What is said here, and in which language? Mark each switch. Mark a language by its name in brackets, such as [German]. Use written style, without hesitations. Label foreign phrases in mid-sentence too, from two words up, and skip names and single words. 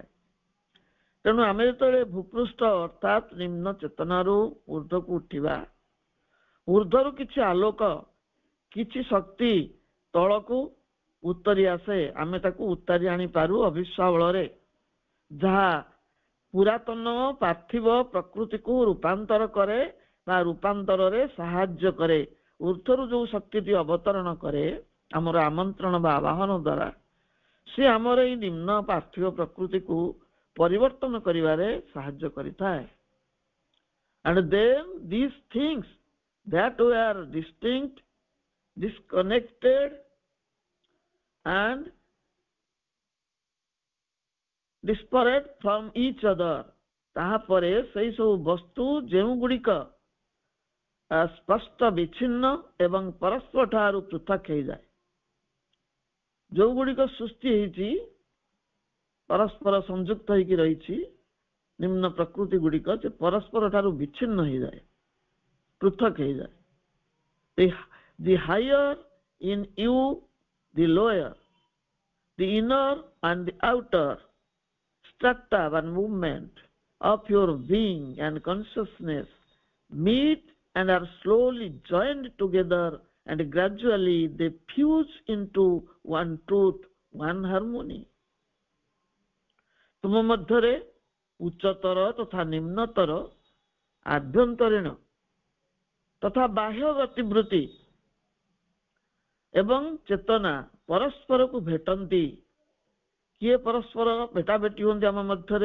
[Odia] ତେଣୁ ଆମେ ଯେତେବେଳେ ଭୂପୃଷ୍ଠ ଅର୍ଥାତ୍ ନିମ୍ନ ଚେତନାରୁ ଊର୍ଦ୍ଧ୍ୱକୁ ଉଠିବା, ଊର୍ଦ୍ଧ୍ୱରୁ କିଛି ଆଲୋକ, କିଛି ଶକ୍ତି ତଳକୁ ଉତ୍ତରି ଆସେ, ଆମେ ତାକୁ ଉତାରି ଆଣିପାରୁ ଅଭିଷ୍ୟ ବଳରେ, ଯାହା ପୁରାତନ ପାର୍ଥିବ ପ୍ରକୃତିକୁ ରୂପାନ୍ତର କରେ ବା ରୂପାନ୍ତରରେ ସାହାଯ୍ୟ କରେ। ଊର୍ଦ୍ଧ୍ୱରୁ ଯୋଉ ଶକ୍ତିଟି ଅବତରଣ କରେ ଆମର ଆମନ୍ତ୍ରଣ ବା ଆବାହନ ଦ୍ୱାରା, ସେ ଆମର ଏଇ ନିମ୍ନ ପାର୍ଥିବ ପ୍ରକୃତିକୁ ପରିବର୍ତ୍ତନ କରିବାରେ ସାହାଯ୍ୟ କରିଥାଏ। [English] And then these things that were distinct, disconnected and disparate from each other, [Odia] ତାହାପରେ ସେଇ ସବୁ ବସ୍ତୁ ଯେଉଁଗୁଡ଼ିକ ସ୍ପଷ୍ଟ ବିଚ୍ଛିନ୍ନ ଏବଂ ପରସ୍ପର ଠାରୁ ପୃଥକ ହେଇଯାଏ, ଯୋଉଗୁଡ଼ିକ ସୃଷ୍ଟି ହେଇଛି ପରସ୍ପର ସଂଯୁକ୍ତ ହେଇକି ରହିଛି, ନିମ୍ନ ପ୍ରକୃତି ଗୁଡ଼ିକ ଯେ ପରସ୍ପର ଠାରୁ ବିଚ୍ଛିନ୍ନ ହେଇଯାଏ, ପୃଥକ ହେଇଯାଏ। [English] The higher in you, the lower, the inner and the outer strata and movement of your being and consciousness meet and are slowly joined together, and gradually they fuse into one truth, one harmony. [Odia] ତୁମ ମଧ୍ୟରେ ଉଚ୍ଚତର ତଥା ନିମ୍ନତର, ଆଭ୍ୟନ୍ତରୀଣ ତଥା ବାହ୍ୟ ଗତିବୃତ୍ତି ଏବଂ ଚେତନା ପରସ୍ପରକୁ ଭେଟନ୍ତି। କିଏ ପରସ୍ପର ଭେଟାଭେଟି ହୁଅନ୍ତି ଆମ ମଧ୍ୟରେ?